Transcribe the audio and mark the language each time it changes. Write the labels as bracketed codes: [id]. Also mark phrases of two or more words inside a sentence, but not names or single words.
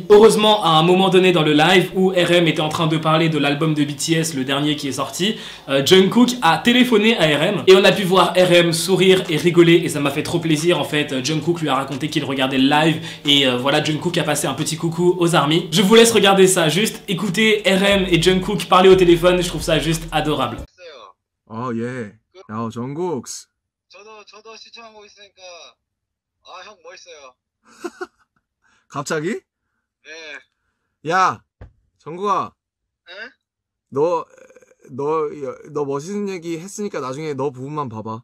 [fr] Heureusement, à un moment donné dans le live où RM était en train de parler de l'album de BTS, le dernier qui est sorti, Jungkook a téléphoné à RM, et on a pu voir RM sourire et rigoler, et ça m'a fait trop plaisir en fait. Jungkook lui a raconté qu'il regardait le live, et voilà, Jungkook a passé un petit coucou aux armies. Je vous laisse regarder ça, juste écoutez RM et Jungkook parler au téléphone, je trouve ça juste adorable. [ko] 아, 예. 야, 정국. 저도 시청하고 있으니까 형 멋있어요. 갑자기? 네. 야, 정국아. 응? 너 멋있는 얘기 했으니까 나중에 너 부분만 봐봐.